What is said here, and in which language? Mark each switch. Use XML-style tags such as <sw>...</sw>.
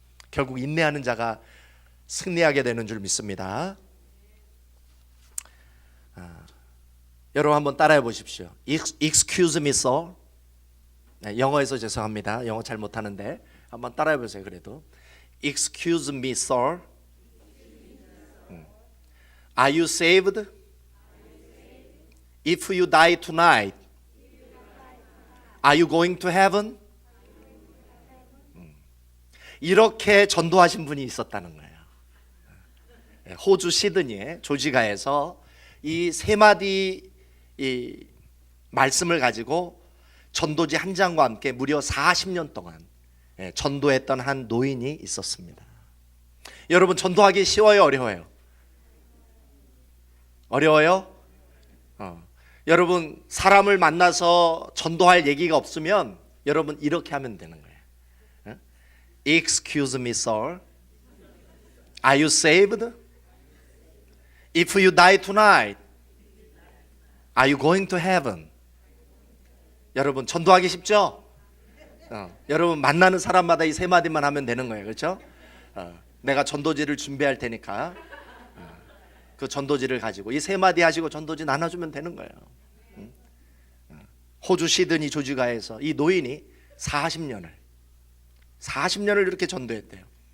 <ko>결국 인내하는 자가 승리하게 되는 줄 믿습니다. 여러분 한번 따라해 보십시오.</ko> <en>Excuse me, sir.</en> <ko>영어에서 죄송합니다. 영어 잘 못하는데 한번 따라해 보세요. 그래도</ko> <en>Excuse me, sir. Are you saved? If you die tonight, are you going to heaven?</en> <ko>이렇게 전도하신 분이 있었다는 거예요. 호주 시드니의 조지가에서 이 세 마디 이 말씀을 가지고 전도지 한 장과 함께 무려 40년 동안 전도했던 한 노인이 있었습니다. 여러분, 전도하기 쉬워요, 어려워요? 어려워요? 여러분, 사람을 만나서 전도할 얘기가 없으면 여러분 이렇게 하면 되는 거예요.</ko> <en>Excuse me, sir. Are you saved? If you die tonight, are you going to heaven?</en> <ko>여러분, 전도하기 쉽죠? 여러분, 만나는 사람마다 이 세 마디만 하면 되는 거예요. 그렇죠? 내가 전도지를 준비할 테니까 그 전도지를 가지고 이 세 마디 하시고 전도지 나눠주면 되는 거예요. 호주 시드니 조지가에서 이 노인이 40년을 이렇게 전도했대요.</ko>